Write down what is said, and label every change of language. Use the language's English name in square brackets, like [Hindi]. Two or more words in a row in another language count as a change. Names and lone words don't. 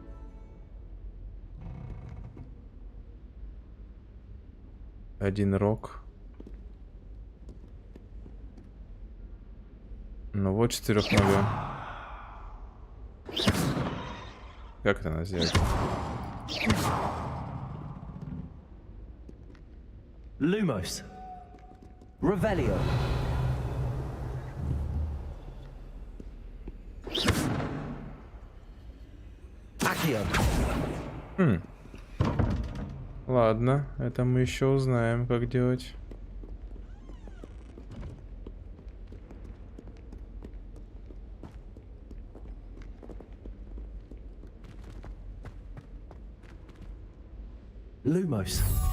[Russian] Один рог. Ну вот 4-ногая. Как это надо сделать? Lumos. Revelio. Accio. Ладно, это мы еще узнаем, как делать. Lumos.